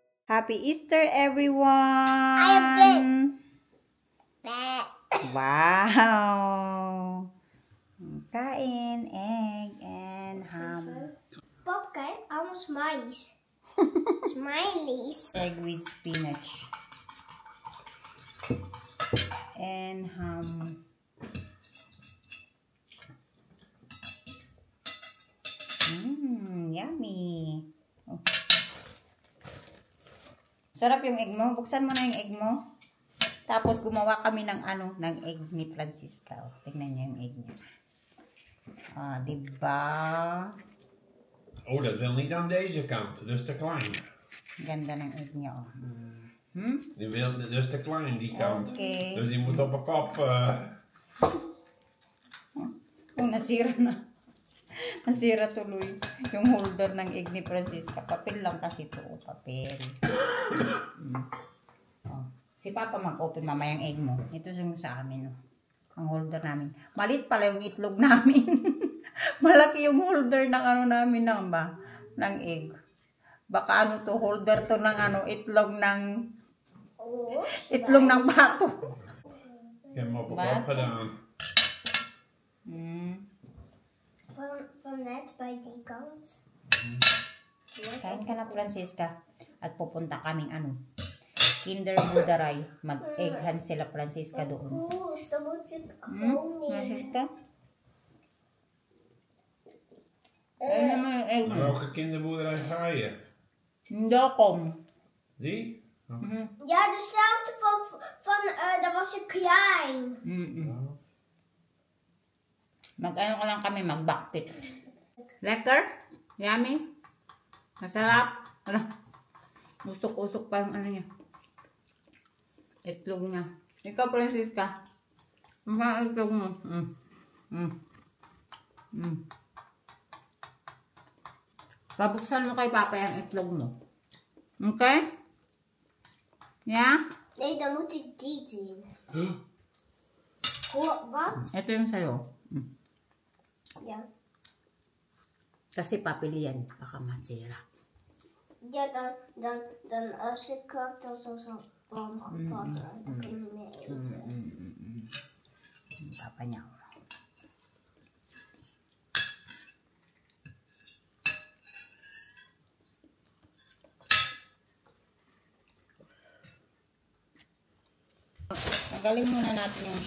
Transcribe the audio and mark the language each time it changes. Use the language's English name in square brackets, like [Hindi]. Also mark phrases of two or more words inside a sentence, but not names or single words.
[English] Happy Easter, everyone! I am dead. Wow! Kain, egg, and ham. [Dutch] Pap, kijk, allemaal smileys. Smileys. [English] Egg with spinach. And ham. Yummy. Oh. [Filipino] Sarap yung egg mo. Buksan mo na yung egg mo. Tapos gumawa kami ng ng egg ni Francisca. Oh, tingnan niyo yung egg niya. Ah, diba? [Dutch] Oh, dat wil niet aan deze kant. Dat is te klein. [Filipino] Ganda ng egg niya. Oh. [Dutch] Dat is te klein, die kant. [English] Okay. [Dutch] Dus die moet op een kop. [Filipino] Oh, nasira na. Nasira tuloy yung holder ng egg ni Francisca. Papel lang kasi ito. Oh, papel. Oh. Si Papa mag-open mamayang egg mo. Ito yung sa amin. Oh. Ang holder namin. Malit pala yung itlog namin. Malaki yung holder ng namin ng egg. Baka to, holder to ng itlog ng pato. [Dutch] Ik heb hem op een kop gedaan. Van net bij die kant. [Filipino] Kain ka na, Francisca. At pupunta kaming Kinder Budaray. Mag-egg hunt sila, Francisca, doon. [Dutch] Oeh, dat moet ik gewoon niet. Francisca? [Filipino] Ayun naman yung egg mo. [Dutch] Maar welke kinderboerderij ga je? Dokom. Die? Ja, dezelfde van dat was een klein. [Filipino] Mag-ano ka lang kami, mag-backpits. Lekker? Yummy? Masarap? Usok-usok pa yung niya. Itlog niya. Ikaw, Francisca. Ang itlog mo. Babuksan mo kay Papa yung itlog mo. [Dutch] Okay? Ja? Nee, dan moet ik die doen. Wat? [Filipino] Ito yung sayo. [Dutch] Ja. [Filipino] Kasi papili yan. Baka masira. [Dutch] Ja, dan als ik kook, dan is het zo warm gevat. Dan kan je niet meer eten. [Filipino] Papa niya. Tanggalin muna natin yung